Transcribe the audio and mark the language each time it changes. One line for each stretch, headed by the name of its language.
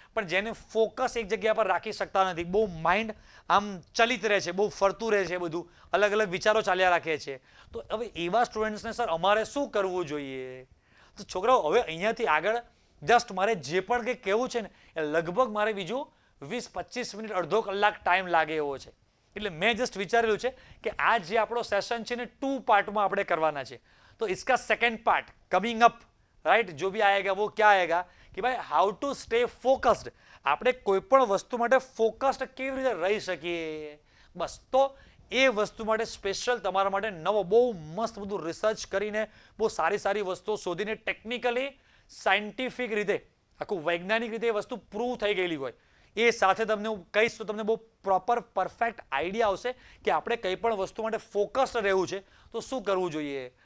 Gujarati: પણ જેને ફોકસ એક જગ્યા પર રાખી શકતા નથી, બહુ માઇન્ડ આમ ચલિત રહે છે, બહુ ફરતું રહે છે, બધું અલગ અલગ વિચારો ચાલ્યા રાખે છે, તો હવે એવા સ્ટુડન્ટ્સને સર અમારે શું કરવું જોઈએ? તો છોકરાઓ હવે અહીંયાથી આગળ જસ્ટ મારે જે પણ કંઈ કહેવું છે ને, એ લગભગ મારે બીજું 20-25 મિનિટ, અડધો કલાક ટાઈમ લાગે એવો છે. એટલે મેં જસ્ટ વિચારેલું છે કે આ જે આપણો સેશન છે ને 2 પાર્ટમાં આપણે કરવાના છે.
Hindi: तो इसका second part coming up, right, जो भी आएगा वो क्या आएगा कि भाई हाउ टू स्टे फोकस्ड.
Gujarati: આપણે કોઈ પણ વસ્તુ માટે ફોકસ્ડ કેવી રીતે રહી શકીએ, બસ. તો એ વસ્તુ માટે સ્પેશિયલ તમારા માટે નવો બહુ મસ્ત બધું રિસર્ચ કરીને, બહુ સારી વસ્તુઓ શોધીને, ટેકનિકલી સાયન્ટિફિક રીતે, આખું વૈજ્ઞાનિક રીતે એ વસ્તુ પ્રૂવ થઈ ગયેલી હોય, એ સાથે તમને હું કહીશ તો તમને બહુ પ્રોપર પરફેક્ટ આઈડિયા આવશે કે આપણે કંઈ પણ વસ્તુ માટે ફોકસ્ડ રહેવું છે તો શું કરવું જોઈએ.